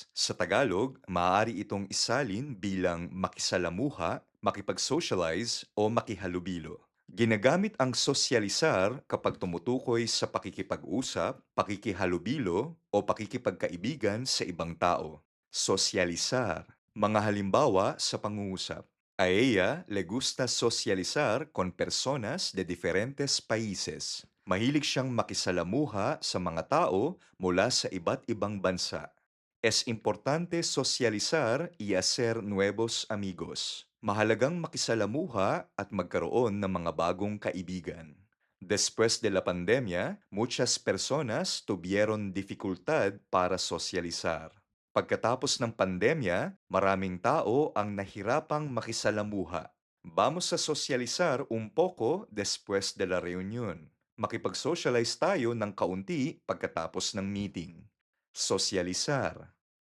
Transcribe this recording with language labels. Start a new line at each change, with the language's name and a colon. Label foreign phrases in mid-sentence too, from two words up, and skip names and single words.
Filipino: Sa Tagalog, maaari itong isalin bilang makisalamuha, makipag-socialize o makihalubilo. Ginagamit ang sosyalisar kapag tumutukoy sa pakikipag-usap, pakikihalubilo o pakikipagkaibigan sa ibang tao. Sosyalisar. Mga halimbawa sa pangungusap.
Spanish: A ella le gusta socializar con personas de diferentes países.
Filipino: Mahilig siyang makisalamuha sa mga tao mula sa iba't ibang bansa.
Spanish: Es importante socializar y hacer nuevos amigos.
Filipino: Mahalagang makisalamuha at magkaroon ng mga bagong kaibigan.
Spanish: Después de la pandemia, muchas personas tuvieron dificultad para socializar.
Filipino: Pagkatapos ng pandemya, maraming tao ang nahirapang makisalamuha.
Spanish: Vamos a socializar un poco después de la reunión.
Filipino: Makipag-socialize tayo ng kaunti pagkatapos ng meeting. Sosyalisar.